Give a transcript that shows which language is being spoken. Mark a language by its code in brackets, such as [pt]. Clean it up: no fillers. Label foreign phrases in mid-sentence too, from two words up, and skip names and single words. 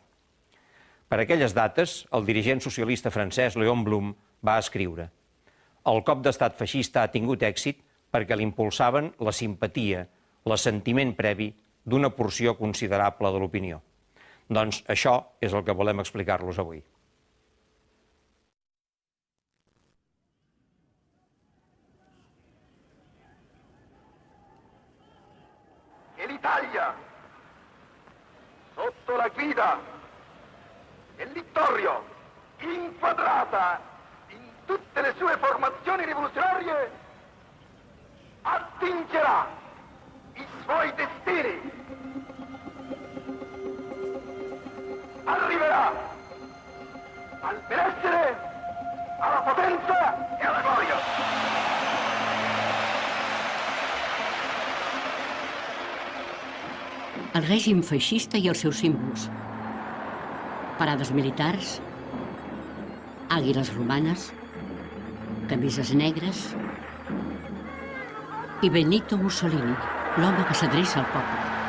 [ca] Per aquelles dates, el dirigent socialista francès Léon Blum va escriure: «El cop d'estat feixista ha tingut èxit perquè l'impulsaven la simpatia, l'assentiment previ d'una porció considerable de l'opinió». Doncs això és el que volem explicar-los avui. [it] L'Italia, sotto la guida del Vittorio, inquadrata in tutte le sue formazioni rivoluzionarie, attingerà i suoi destini, arriverà al benessere, alla potenza e alla gloria. [ca] El règim feixista i els seus símbols. Parades militars, àguiles romanes, camises negres i Benito Mussolini, l'home que s'adreça al poble.